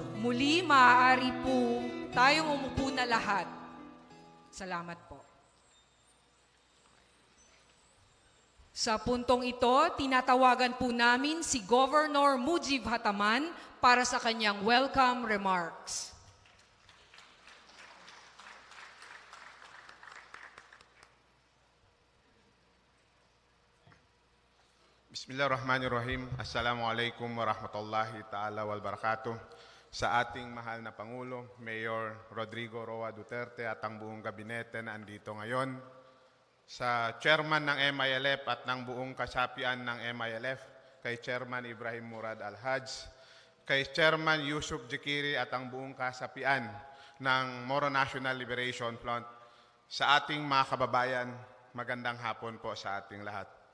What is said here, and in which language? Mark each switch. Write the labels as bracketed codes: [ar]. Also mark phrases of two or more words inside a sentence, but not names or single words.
[tl] Muli, maaari po tayong umupo na lahat. Salamat po. Sa puntong ito, tinatawagan po namin si Governor Mujib Hataman para sa kanyang [en] welcome remarks. [ar] بسم الله الرحمن الرحيم. السلام عليكم ورحمة الله تعالى وبركاته. [tl] Sa ating mahal na Pangulo, Mayor Rodrigo Roa Duterte at ang buong gabinete na andito ngayon, sa Chairman ng MILF at ng buong kasapian ng MILF, kay Chairman Ibrahim Murad Al-Haj, kay Chairman Yusuf Jekiri at ang buong kasapian ng Moro National Liberation Front, sa ating mga kababayan, magandang hapon po sa ating lahat.